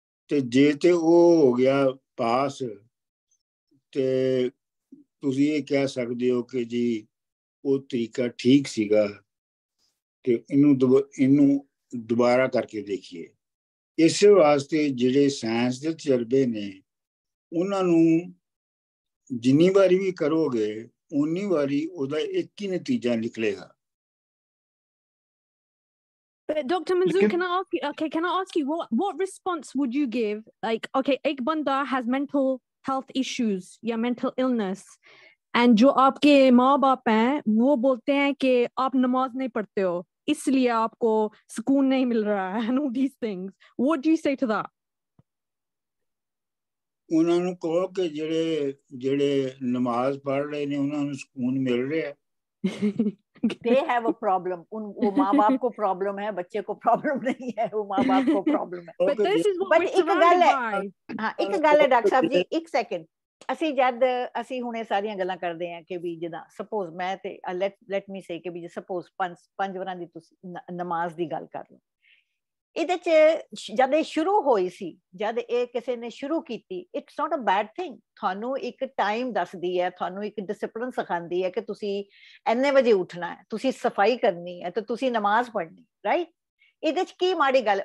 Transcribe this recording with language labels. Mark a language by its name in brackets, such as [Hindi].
[Punjabi] ਤੇ ਜੇ ਤੇ ਉਹ ਹੋ ਗਿਆ ਪਾਸ, ਤੇ ਤੁਸੀਂ ਇਹ ਕਹਿ ਸਕਦੇ ਹੋ ਕਿ ਜੀ ਉਹ ਤਰੀਕਾ ਠੀਕ ਸੀਗਾ, ਤੇ ਇਹਨੂੰ ਦੁਬਾਰਾ ਕਰਕੇ ਦੇਖੀਏ। ਇਸੇ ਵਾਸਤੇ ਜਿਹੜੇ ਸਾਇੰਸ ਦੇ ਤਜਰਬੇ ਨੇ, ਉਹਨਾਂ ਨੂੰ ਜਿੰਨੀ ਵਾਰੀ ਵੀ ਕਰੋਗੇ ਉਨੀ ਵਾਰੀ ਉਹਦਾ ਇੱਕ ਹੀ ਨਤੀਜਾ ਨਿਕਲੇਗਾ। [English] But Dr. Manzoor, can I ask you what response would you give? Like, okay, [Hindi] एक बंदा [English] has mental health issues [Hindi] या [English] mental illness, and [Hindi] जो आपके माँ बाप हैं वो बोलते हैं कि आप नमाज नहीं पढ़ते हो, इसलिए आपको सुकून नहीं मिल रहा है, [English] and all these things. What do you say to that? [Punjabi] ਉਹਨਾਂ ਨੂੰ ਕਹੋ ਕਿ ਜਿਹੜੇ ਨਮਾਜ਼ ਪੜ੍ਹ ਰਹੇ ਨੇ ਉਹਨਾਂ ਨੂੰ ਸਕੂਨ ਮਿਲ ਰਿਹਾ ਹੈ। [English] They have a problem. [Hindi] वो माँ बाप को प्रॉब्लम है, बच्चे को प्रॉब्लम नहीं है, वो माँ बाप को प्रॉब्लम है। [English] But this is what we're [Punjabi] एक गल है, हाँ एक गल है डॉक्टर साहब जी, एक सेकंड। ਅਸੀਂ ਹੁਣ ਇਹ ਸਾਰੀਆਂ ਗੱਲਾਂ ਕਰਦੇ ਹਾਂ ਕਿ ਵੀ ਜਿੱਦਾਂ ਸਪੋਜ਼ ਮੈਂ ਤੇ [English] let me say [Punjabi] ਕਿ ਵੀ ਸਪੋਜ਼ ਪੰਜ ਵਾਰਾਂ ਦੀ ਤੁਸੀਂ ਨਮਾਜ਼ ਦੀ ਗੱਲ ਕਰ ਲਓ। ਇਹਦੇ ਚ ਜਦ ਇਹ ਸ਼ੁਰੂ ਹੋਈ ਸੀ, ਜਦ ਇਹ ਕਿਸੇ ਨੇ ਸ਼ੁਰੂ ਕੀਤੀ, [English] It's not a bad thing. [Punjabi] ਤੁਹਾਨੂੰ ਇੱਕ ਟਾਈਮ ਦੱਸਦੀ ਹੈ, ਤੁਹਾਨੂੰ ਇੱਕ ਡਿਸਪਲਿਨ ਸਿਖਾਉਂਦੀ ਹੈ ਕਿ ਤੁਸੀਂ ਇੰਨੇ ਵਜੇ ਉੱਠਣਾ ਹੈ, ਤੁਸੀਂ ਸਫਾਈ ਕਰਨੀ ਹੈ, ਤੇ ਤੁਸੀਂ ਨਮਾਜ਼ ਪੜ੍ਹਨੀ, ਰਾਈਟ। ਇਹਦੇ ਚ ਕੀ ਮਾੜੀ ਗੱਲ?